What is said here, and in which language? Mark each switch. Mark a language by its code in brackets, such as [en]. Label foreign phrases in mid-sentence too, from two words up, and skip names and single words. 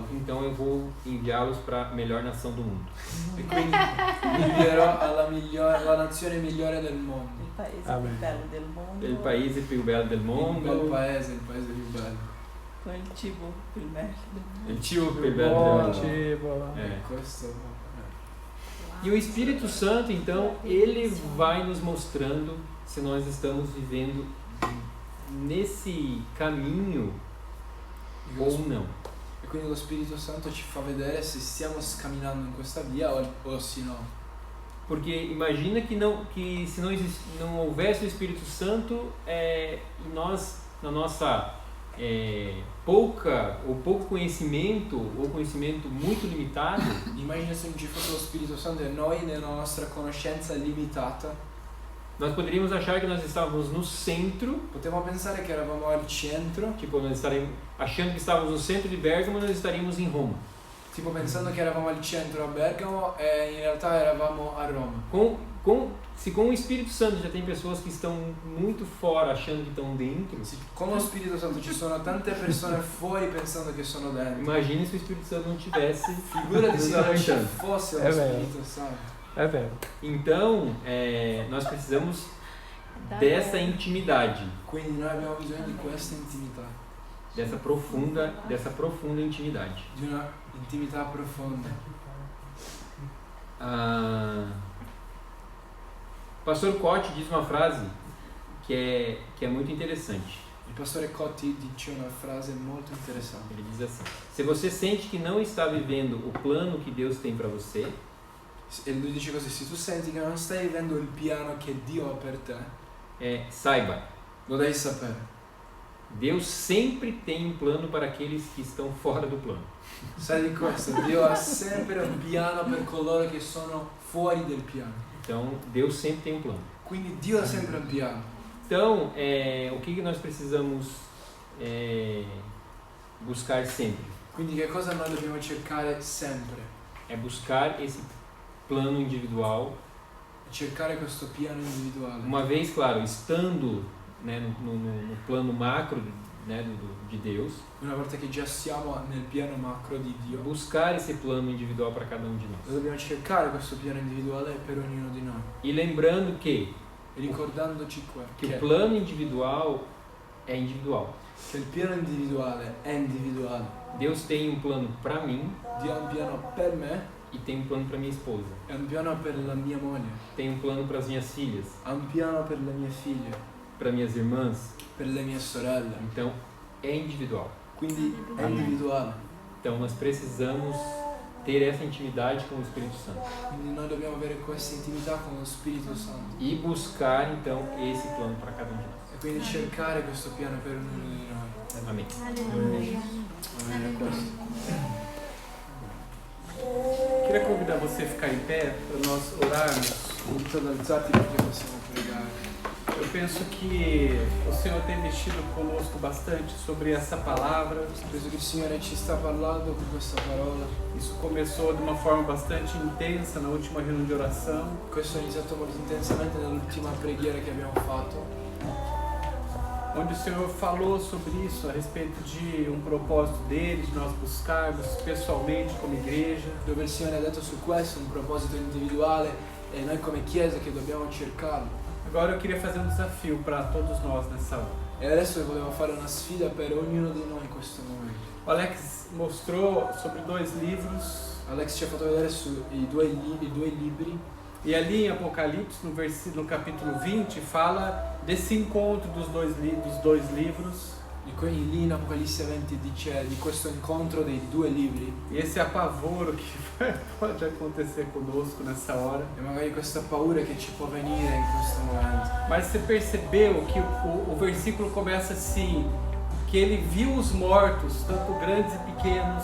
[pt] Então eu vou enviá-los para a melhor nação do mundo. [it] E quindi li invierò alla nazione migliore del mondo. Il paese Amen. più bello del mondo. Il paese più bello del Il bel mondo. paese, il paese più bello. Con il cibo più bello del mondo. Il cibo più bello del mondo. Tipo, [pt] É. [it] Questo [pt] E o Espírito Santo, então, ele vai nos mostrando se nós estamos vivendo nesse caminho ou não. [it] E quindi lo Spirito Santo ci fa vedere se stiamo camminando in questa via o se no. [pt] Porque imagina que se não houvesse o Espírito Santo, e nós, na nossa pouco conhecimento, ou conhecimento muito limitado, [it] Immagina se non ci fosse lo Spirito Santo e noi nella nostra conoscenza limitata [pt] nós poderíamos achar que nós estávamos no centro, [it] potevamo pensare che eravamo al centro, [pt] tipo, nós estaríamos achando que estávamos no centro de Bérgamo, nós estaríamos em Roma. [it] tipo pensando che eravamo al centro a Bergamo e in realtà eravamo a Roma. [pt] Se com o Espírito Santo já tem pessoas que estão muito fora achando que estão dentro, [it] Con lo Spirito Santo ci sono tante persone fuori pensando che sono dentro. [pt] imagine se o Espírito Santo não tivesse [it] Figurati se non ci aiutando. fosse lo È vero. Spirito Santo. [pt] é velho. Então, nós precisamos dessa intimidade, [it] Quindi noi abbiamo bisogno di questa intimità, [pt] dessa profunda intimidade. [it] di una intimità profonda. [pt] Pastor Cote diz uma frase que é muito interessante. [it] Il pastore Cotti dice una frase molto interessante. [pt] Ele diz assim: se você sente que não está vivendo o plano que Deus tem para você, [it] E lui dice così: se tu senti che non stai vivendo il piano che Dio ha per te, [pt] saiba, [it] lo devi sapere. [pt] Deus sempre tem um plano para aqueles que estão fora do plano. [it] Sai di questo, Dio ha sempre un piano per coloro che sono fuori del piano. [pt] Então, Deus sempre tem um plano. [it] Quindi Dio ha sempre un piano. [pt] Então, o que nós precisamos buscar sempre? [it] Quindi che cosa noi dobbiamo cercare sempre? [pt] É buscar esse plano individual. [it] Cercare questo piano individuale. [pt] Uma vez, claro, estando, né, no plano macro, né, de Deus, [it] Una volta che già siamo nel piano macro di Dio, [pt] buscar esse plano individual para cada um de nós. [it] dobbiamo cercare questo piano individuale per ognuno di noi. [pt] E lembrando que [it] E ricordandoci [pt] o plano individual é individual. [it] che il piano individuale è individuale. [pt] Deus tem um plano para mim [it] Dio ha un piano per me [pt] e tem um plano para minha esposa. [it] e un piano per la mia moglie. [pt] Tem um plano para as minhas filhas, [it] Ha un piano per le mie figlie, [pt] para minhas irmãs. [it] per le mie sorelle. [pt] Então, é individual. [it] Quindi è individuale. [pt] Então, nós precisamos ter essa intimidade com o Espírito Santo [it] Quindi noi dobbiamo avere questa intimità con lo Spirito Santo [pt] e buscar, então, esse plano para cada um de nós. [it] e quindi cercare questo piano per ognuno di noi. [pt] Amém. Aleluia. [it] Amen. Questo. [pt] Queria convidar você a ficar em pé para nós orarmos. [it] Invito ad alzarti perché possiamo pregare. [pt] Eu penso que o Senhor tem mexido conosco bastante sobre essa palavra. [it] Penso che il Signore ci sta parlando con questa parola. [pt] Isso começou de uma forma bastante intensa na última reunião de oração. [it] Questo è iniziato molto intensamente nell'ultima preghiera che abbiamo fatto, [pt] onde o Senhor falou sobre isso, a respeito de um propósito dele, de nós buscarmos pessoalmente como igreja. [it] dove il Signore ha detto su questo un proposito individuale e noi come Chiesa che dobbiamo cercarlo. [pt] Agora eu queria fazer um desafio para todos nós nessa hora. [it] E adesso volevo fare una sfida per ognuno di noi in questo momento. [pt] O Alex mostrou sobre 2 livros, [it] Alex ci ha fatto vedere i due libri [pt] e ali em Apocalipse, no capítulo 20, fala desse encontro dos dois livros. [it] lì in Apocalisse 20 dice di questo incontro dei due libri [pt] E esse apavoro que pode acontecer conosco nessa hora. [it] e magari questa paura che ci può venire in questo momento. [pt] Mas você percebeu que o versículo começa assim, que ele viu os mortos, tanto grandes e pequenos,